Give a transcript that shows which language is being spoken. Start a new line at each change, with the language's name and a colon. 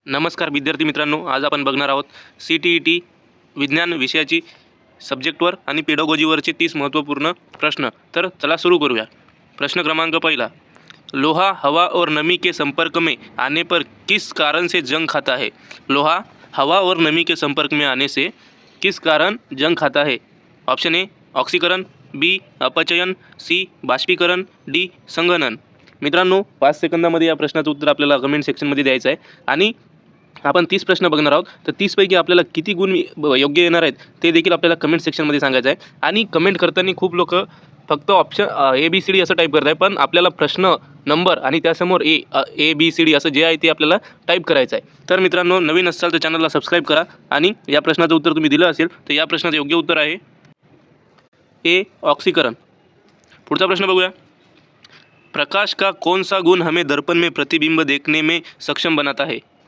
Marathi: नमस्कार विद्यार्थी मित्रांनो, आज आपण बघणार आहोत CTET विज्ञान विषयाची सब्जेक्टवर आणि पेडागॉजीवरचे 30 महत्त्वपूर्ण प्रश्न। तर चला सुरू करूया।
Hindi: प्रश्न क्रमांक पहिला, लोहा हवा और नमी के संपर्क में आने पर किस कारण से जंग खाता है? लोहा हवा और नमी के संपर्क में आने से किस कारण जंग खाता है? ऑप्शन ए ऑक्सीकरण, बी अपचयन, सी बाष्पीकरण, डी संघनन।
Marathi: मित्रांनो 5 सेकंदामध्ये या प्रश्नाचं उत्तर आपल्याला कमेंट सेक्शनमध्ये द्यायचं आहे आणि आपण 30 प्रश्न बघणार आहोत। तर 30 पैकी आपल्याला किती गुण योग्य येणार आहेत ते देखील आपल्याला कमेंट सेक्शनमध्ये सांगायचं आहे। आणि कमेंट करताना खूप लोक फक्त ऑप्शन ABCD असं टाईप करत आहे, पण आपल्याला प्रश्न नंबर आणि त्यासमोर ABCD असं जे आहे ते आपल्याला टाईप करायचं आहे। तर मित्रांनो, नवीन असाल तर चॅनलला सबस्क्राईब करा आणि या प्रश्नाचं उत्तर तुम्ही दिलं असेल तर या प्रश्नाचं योग्य उत्तर आहे ए ऑक्सीकरण। पुढचा प्रश्न बघूया।
Hindi: प्रकाश का कौन सा गुण हमें दर्पण में प्रतिबिंब देखने में सक्षम बनाता है?